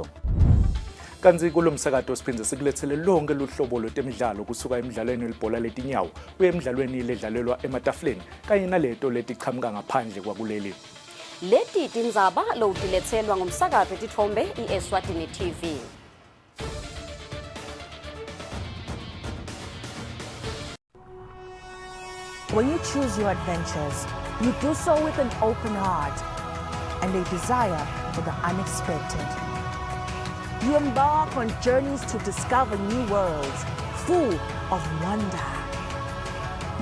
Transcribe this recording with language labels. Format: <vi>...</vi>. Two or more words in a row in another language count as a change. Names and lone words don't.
<ss>Kanzi kulomsakato siphindze sikulethele lonke luhlobo lwetemidlalo kusuka emidlalweni welibhola letinyawo kuye emidlalweni ledlalelwa ematafuleni kanye naleto letiqhamuka ngaphandle kwakuleli. Leti tindzaba lowutiletselwa ngumsakazo wetithombe iEswatini TV.</ss> <en>When you choose your adventures, you do so with an open heart and a desire for the unexpected. You embark on journeys to discover new worlds full of wonder.</en>